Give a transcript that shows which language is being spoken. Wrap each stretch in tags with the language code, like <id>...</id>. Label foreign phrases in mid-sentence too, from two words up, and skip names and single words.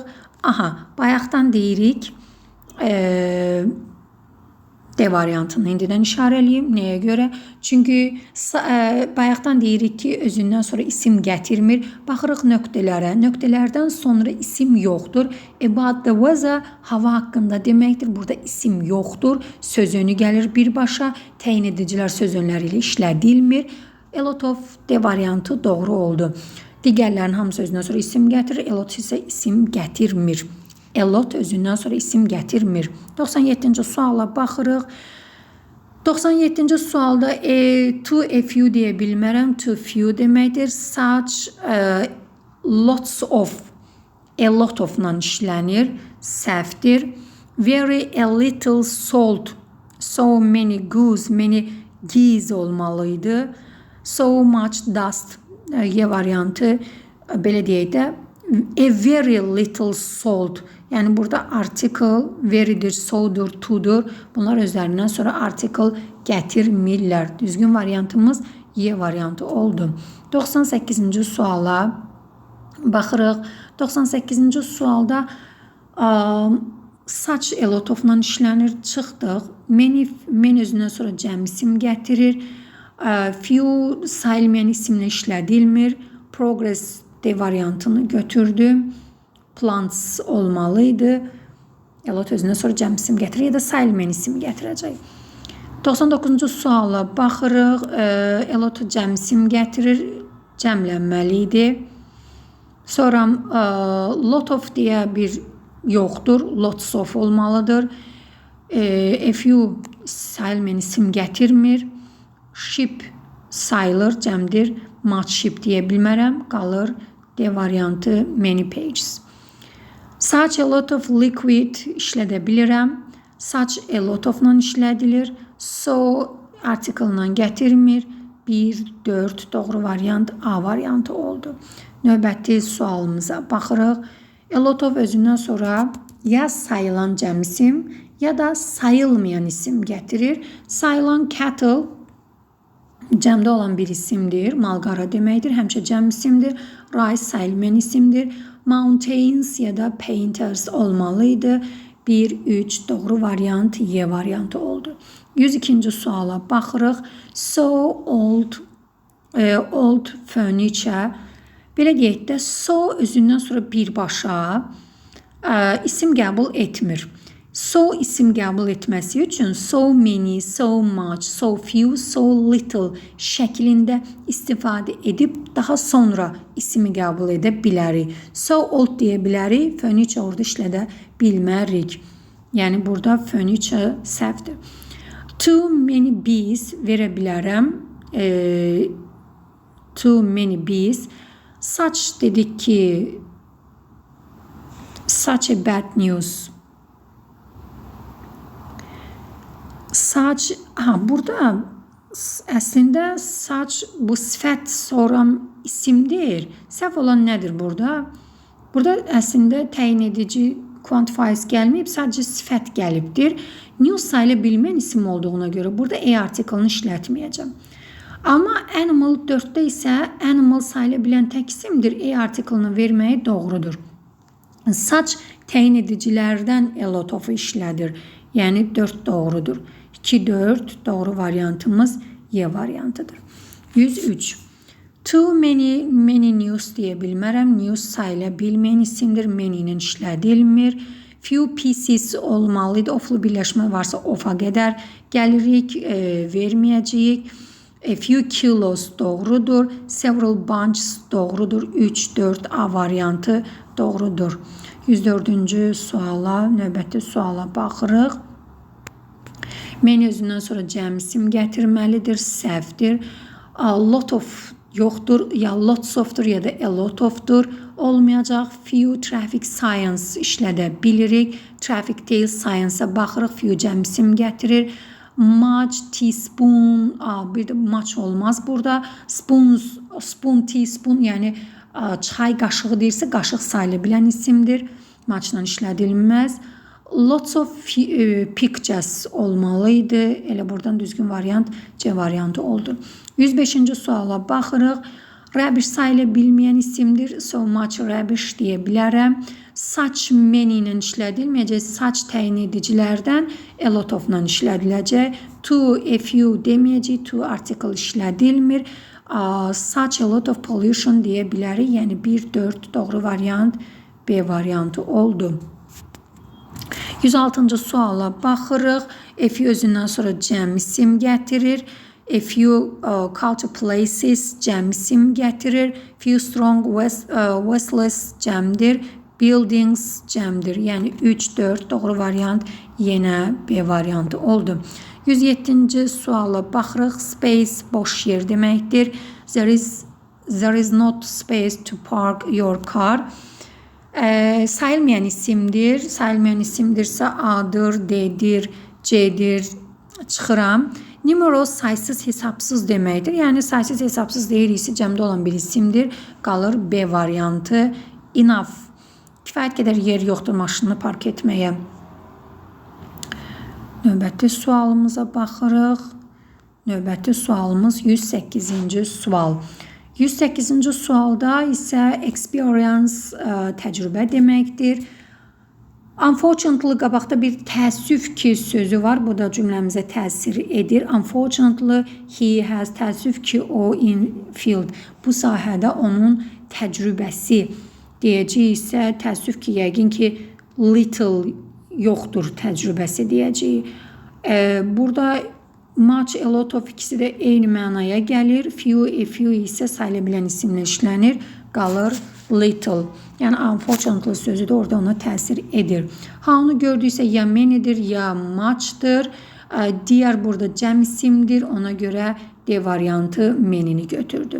<az>Bayaqdan deyirik, D variantını indidən işarəliyim. Nəyə görə? Çünki bayaqdan deyirik ki, özündən sonra isim gətirmir. Baxırıq nöqtələrə. Nöqtələrdən sonra isim yoxdur.</az> <en>About the weather,</en> <az>hava haqqında deməkdir. Burada isim yoxdur. Söz önü gəlir birbaşa. Təyin edicilər söz önləri ilə işlədilmir.</az> <en>A lot of</en> <az>D variantı doğru oldu. Digərlərin hamısı özündən sonra isim gətirir.</az> <en>A lot</en> <az>isə isim gətirmir.</az> <en>A lot</en> <az>özündən sonra isim gətirmir. 97-ci suala baxırıq. 97-ci sualda</az> <en>to a few</en> <az>deyə bilmərəm.</az> <en>To few deməkdir. Such lots of. A lot of-</en> <az>la işlənir. Səhvdir.</az> <en>Very a little salt. So many goose. Many geese olmalıydı. So much dust.</en> <az>Y variantı belə deyək də.</az> <en>A very little salt.</en> <az>Yəni burada article very'dir, so'dur, to'dur. Bunlar özlərindən sonra article gətirmirlər. Düzgün variantımız Y variantı oldu. 98-ci suala baxırıq. 98-ci sualda</az> <en>such a lot of-</en> <az>la işlənir. Çıxdıq. Many özündən sonra cəm isim gətirir. Few sayılmayan isimlə işlədilmir. Progress D variantını götürdü. Plants olmalıydı.</az> <en>A lot</en> <az>özündən sonra cəm isim gətirir ya da sayılmayan isim gətirəcək. 99-cu suala baxırıq.</az> <en>A lot</en> <az>cəm isim gətirir. Cəmlənməli idi. Sonra</az> <en>lot of</en> <az>deyə bir yoxdur.</az> <en>Lots of olmalıdır. A few</en> <az>sayılmayan isim gətirmir. Ship sayılır, cəmdir.</az> <en>Much ship</en> <az>deyə bilmərəm. Qalır D variantı</az> <en>many pages. Such a lot of liquid</en> <az>işlədə bilirəm.</az> <en>Such a lot of-</en> <az>la işlədilir. So article-la gətirmir. 1, 4 doğru variant A variantı oldu. Növbəti sualımıza baxırıq.</az> <en>A lot of</en> <az>özündən sonra ya sayılan cəm isim ya da sayılmayan isim gətirir. Sayılan cattle cəmdə olan bir isimdir. Malqara deməkdir. Həmişə cəm isimdir. Rice sayılmayan isimdir. Mountains ya da painters olmalıydı. 1, 3 doğru variant Y variantı oldu. 102-ci suala baxırıq.</az> <en>So old furniture.</en> <az>Belə deyək də, so özündən sonra birbaşa isim qəbul etmir. So isim qəbul etməsi üçün</az> <en>so many, so much, so few, so little</en> <az>şəklində istifadə edib daha sonra ismi qəbul edə bilərik.</az> <en>So old</en> <az>deyə bilərik, furniture orada işlədə bilmərik. Yəni burada furniture səhvdir.</az> <en>Too many bees</en> <az>verə bilərəm.</az> <en>Too many bees. Such</en> <az>dedik ki</az> <en>such a bad news.</en> <az>Such, burada əslində such bu sifət soran isimdir. Səhv olan nədir burada? Burada əslində təyin edici quantifiers gəlməyib, sadəcə sifət gəlibdir. News sayıla bilmən isim olduğuna görə burada A artiklını işlətməyəcəm. Amma animal 4-də isə animal sayıla bilən tək isimdir. A artiklını verməyi doğrudur. Such təyin edicilərdən</az> <en>a lot of</en> <az>işlədir. Yəni 4 doğrudur. 2, 4 doğru variantımız Y variantıdır. 103.</az> <en>Too many news</en> <az>deyə bilmərəm. News sayıla bilməyən isimdir. Many ilə işlədilmir.</az> <en>Few pieces</en> <az>olmalıydı. Oflu birləşmə varsa ofa qədər gəlirik. Verməyəcəyik.</az> <en>A few kilos</en> <az>doğrudur.</az> <en>Several bunches doğrudur.</en> <az>3, 4 A variantı doğrudur. 104-cü suala, növbəti suala baxırıq. Many özündən sonra cəm isim gətirməlidir, səhvdir.</az> <en>Lot of</en> <az>yoxdur, ya lots ofdur, ya da</az> <en>a lot ofdur.</en> <az>Olmayacaq.</az> <en>Few traffic science</en> <az>işlədə bilirik. Traffic değil, science-a baxırıq. Few cəm isim gətirir. Much, teaspoon, bir də much olmaz burada. Spoon, teaspoon, yəni çay qaşığı deyirsə, qaşıq sayıla bilən isimdir. Muchla işlədilməz.</az> <en>Lots of pictures olmalıydı.</en> <az>Elə buradan düzgün variant C variantı oldu. 105-ci suala baxırıq. Rubbish sayıla bilməyən isimdir.</az> <en>So much rubbish</en> <az>deyə bilərəm.</az> <en>Such many</en> <az>ilə işlədilməyəcək. Such təyin edicilərdən</az> <en>a lot of-</en> <az>la işlədiləcək. To,</az> <en>a few</en> <az>deməyəcək. To article işlədilmir.</az> <en>Such a lot of pollution</en> <az>deyə bilərik. Yəni 1-4 doğru variant B variantı oldu. 106-cı suala baxırıq.</az> <en>A few</en> <az>özündən sonra cəm isim gətirir.</az> <en>A few culture places</en> <az>cəm isim gətirir.</az> <en>Few strong restless cəmdir.</en> <az>Buildings cəmdir. Yəni 3-4 doğru variant yenə B variantı oldu. 107-ci suala baxırıq. Space boş yer deməkdir.</az> <en>There is not space to park your car.</en> <az>Sayılmayan isimdir. Sayılmayan isimdirsə A-dır, D-dir, C-dir. Çıxıram. Numeros saysız hesapsız deməkdir. Yəni saysız hesapsız deyiriksə cəmdə olan bir isimdir. Qalır B variantı. Enough. Kifayət qədər yer yoxdur maşını park etməyə. Növbəti sualımıza baxırıq. Növbəti sualımız 108-ci sual. 108-ci sualda isə experience təcrübə deməkdir. Unfortunately qabaqda bir təəssüf ki sözü var. Bu da cümləmizə təsir edir.</az> <en>Unfortunately he has</en> <az>təəssüf ki o</az> <en>in field.</en> <az>Bu sahədə onun təcrübəsi deyəcək isə təəssüf ki yəqin ki little yoxdur təcrübəsi deyəcək. Burada</az> <en>much, a lot of</en> <az>ikisi də eyni mənaya gəlir.</az> <en>Few, a few</en> <az>isə sayıla bilən isimlə işlənir. Qalır little. Yəni unfortunately sözü də orada ona təsir edir. How-nu gördüksə ya many'dir ya much'dır. Diğer burada cəm isimdir. Ona görə D variantı many'ni götürdü.</az>